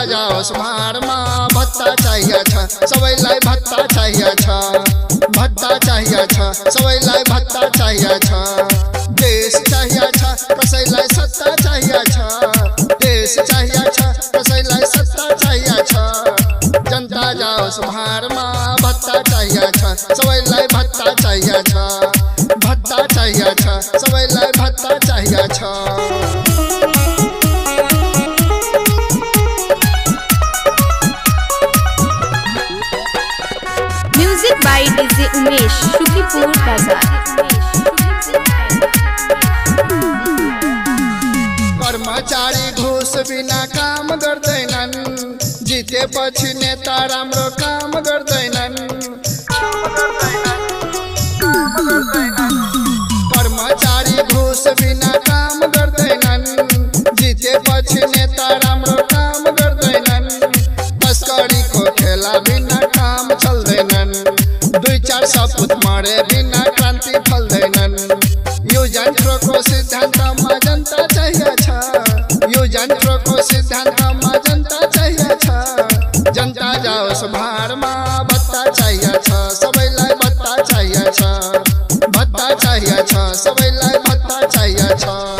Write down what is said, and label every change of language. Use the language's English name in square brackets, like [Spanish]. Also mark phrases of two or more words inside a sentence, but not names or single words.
[Nepali] जाओस् भारमा भत्ता चाहिए छ सबैलाई भत्ता चाहिए छ भत्ता चाहिए छ सबैलाई भत्ता चाहिए छ देश चाहिए छ कसैलाई सत्ता चाहिए छ देश चाहिए छ कसैलाई सत्ता चाहिए छ जनता जाओस् भारमा भत्ता चाहिए छ सबैलाई भत्ता चाहिए छ भत्ता चाहिए छ सबैलाई भत्ता चाहिए छ। [English] म्यूजिक बाय डीजे उमेश शुक्रिपुर बाजार। [Nepali] कर्मचारी घुस बिना काम गर्दैनन् जितेपछि नेता राम्रो काम गर्दैनन् कर्मचारी घुस बिना काम गर्दैनन् जितेपछि नेता राम्रो काम गर्दैनन् तस्करीको खेला बिना काम चल्दैनन् दुई चार सपुत मरे बिना क्रान्ति फल्दैनन् यो यन्त्रको सिद्धान्तमा जनता चाहिए छ यो यन्त्रको सिद्धान्तमा जनता चाहिए छ जनता जाओस् भारमा भत्ता चाहिए छ सबैलाई भत्ता चाहिए छ भत्ता चाहिए छ सबैलाई भत्ता चाहिए छ।